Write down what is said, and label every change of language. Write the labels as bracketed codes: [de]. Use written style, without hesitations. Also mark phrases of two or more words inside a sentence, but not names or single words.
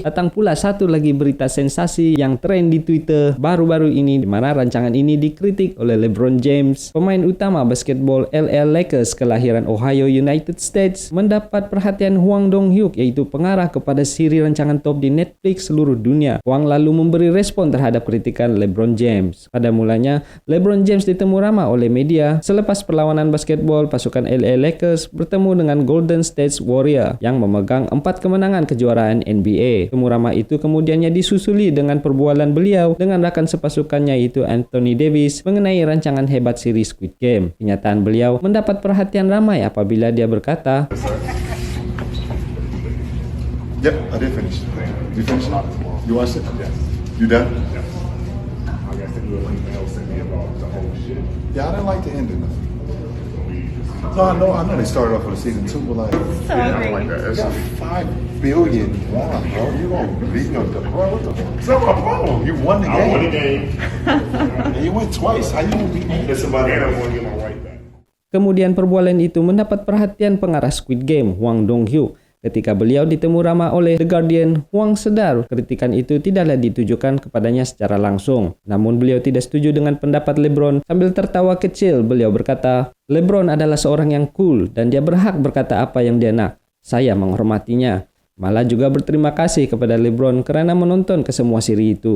[ms] Datang pula satu lagi berita sensasi yang tren di Twitter baru-baru ini, di mana rancangan ini dikritik oleh LeBron James, pemain utama basketball LA Lakers kelahiran Ohio, [en] United States, [ms] mendapat perhatian Hwang Dong-hyuk, yaitu pengarah kepada siri rancangan top di Netflix seluruh dunia. Hwang lalu memberi respon terhadap kritikan LeBron James. Pada mulanya, LeBron James ditemu ramai oleh media selepas perlawanan basketball pasukan LA Lakers bertemu dengan Golden State Warriors yang memegang 4 kemenangan kejuaraan NBA. Temu ramai itu kemudiannya disusuli dengan perbualan beliau dengan rakan sepasukannya yaitu Anthony Davis mengenai rancangan hebat siri Squid Game. Kenyataan beliau mendapat perhatian ramai apabila dia berkata, [en] Yep, I did finish. You finished? You watched it? Yes. You done? Yes. I got to do a email send me about the whole shit. Yeah, I didn't like the ending. No, I know they started off with a season 2, but like, Yeah, I like that. you got 5 billion won, bro. You gonna beat them, bro? What the fuck? It's not my problem. You won the I won the game. game. And you went twice. How you gonna beat me? It's somebody that I want to get my right back. [ms] kemudian perbualan itu mendapat perhatian pengarah Squid Game, Hwang Dong-hyuk. Ketika beliau ditemu ramai oleh The Guardian, Hwang sadar kritikan itu tidaklah ditujukan kepadanya secara langsung. Namun beliau tidak setuju dengan pendapat LeBron. Sambil tertawa kecil, beliau berkata, LeBron adalah seorang yang cool dan dia berhak berkata apa yang dia nak. Saya menghormatinya. Malah juga berterima kasih kepada LeBron kerana menonton ke semua siri itu.